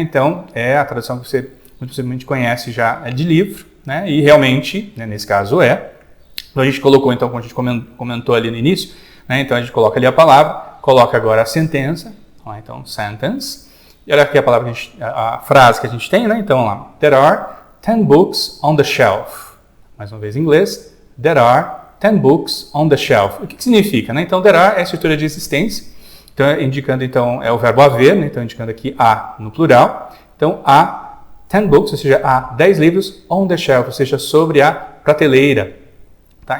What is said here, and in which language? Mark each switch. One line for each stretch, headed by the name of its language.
Portuguese: Então é a tradução que você muito possivelmente conhece já de livro, né? E realmente, né, nesse caso então a gente colocou, então, como a gente comentou ali no início, né? Então a gente coloca ali a palavra, coloca agora a sentença, então sentence. E olha aqui a frase que a gente tem, né? Então, lá,
English: there are 10 books on the shelf.
Portuguese: Mais uma vez em inglês,
English: there are 10 books on the shelf.
Portuguese: O que significa, né? Então, there are é a estrutura de existência, então, indicando, então, é o verbo haver, né? Então, indicando aqui a no plural. Então, há 10 books, ou seja, há 10 livros
English: on the shelf,
Portuguese: ou seja, sobre a prateleira. Tá?